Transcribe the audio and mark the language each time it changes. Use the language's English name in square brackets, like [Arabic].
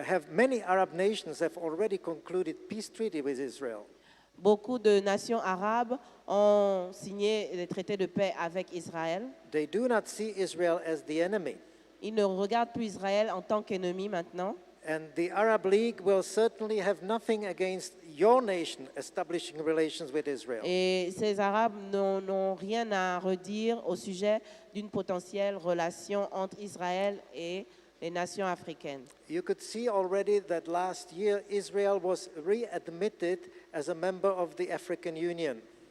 [English] many Arab nations have already concluded peace treaty with Israel. [French] Beaucoup de nations arabes ont signé des traités de paix avec Israël. [English] They do not see Israel as the enemy. [French] Ils ne regardent plus Israël en tant qu'ennemi maintenant. [English] And the Arab League will certainly have nothing against your nation establishing relations with Israel. [French] Et ces Arabes n'ont rien à redire au sujet d'une potentielle relation entre Israël et les nations africaines. [English] You could see already that last year Israel was readmitted as a member of the African Union.